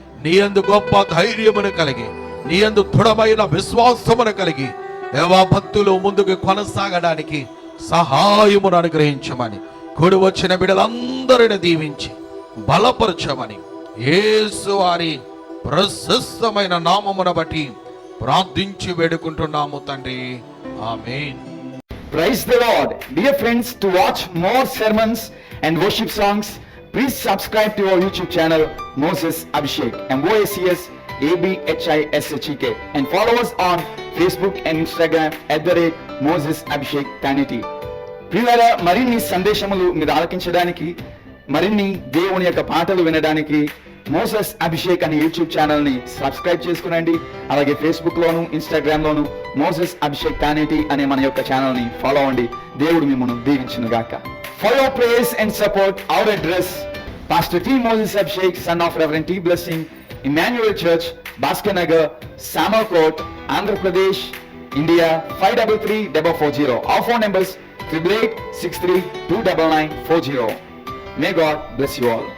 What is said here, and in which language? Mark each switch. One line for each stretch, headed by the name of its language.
Telugu: నీ యందు గొప్ప ధైర్యమును కలిగి, నీ యందు దృఢమైన విశ్వాసమును కలిగి దేవా భక్తులు ముందుకు కొనసాగడానికి సహాయమును అనుగ్రహించమని, కూడి వచ్చిన బిడ్డలందరిని దీవించి బలపరచమని యేసు వారి ప్రశస్తమైన నామమును బట్టి ప్రార్థించి వేడుకుంటున్నాము తండ్రి. ఆమేన్.
English: Praise the Lord. Dear friends, to watch more sermons and worship songs, please subscribe to our YouTube channel Moses Abhishek, MOSES ABHISHEK, and follow us on Facebook and Instagram @Moses Abhishek Tanity.
Telugu: ప్రియులారా, మరిన్ని సందేశములు మీరు ఆలకించడానికి, మరిన్ని దేవుని యొక్క పాటలు వినడానికి Moses Abhishek అనే YouTube channel ని సబ్స్క్రైబ్ చేసుకునండి. అలాగే ఫేస్బుక్ లోను, ఇన్స్టాగ్రామ్ లోను మోసెస్ అభిషేక్ తానేటి అనే మన యొక్క ఛానల్ ని ఫాలో అవ్వండి. దేవుడు మిమ్మల్ని దీవించును గాక.
English: For your praise and support, our address: Pastor T. Moses Abhishek, son of Reverend T. Blessing, Emmanuel Church, Bhaskar Nagar, Samalkot, Andhra Pradesh, India 533440. Our phone numbers 8886329940. May God bless you all.